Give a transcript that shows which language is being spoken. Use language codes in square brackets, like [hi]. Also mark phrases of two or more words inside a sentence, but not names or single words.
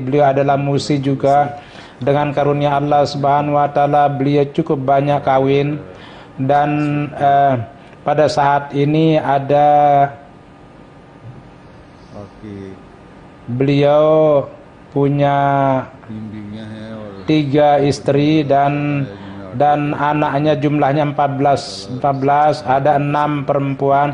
[id] Beliau adalah musi juga. Dengan karunia Allah [ar] سبحانه وتعالى [id] beliau cukup banyak kawin, dan pada saat ini ada beliau punya [ur] 3 بیویاں ہیں اور [id] 3 istri dan anaknya jumlahnya 14, ada 6 perempuan.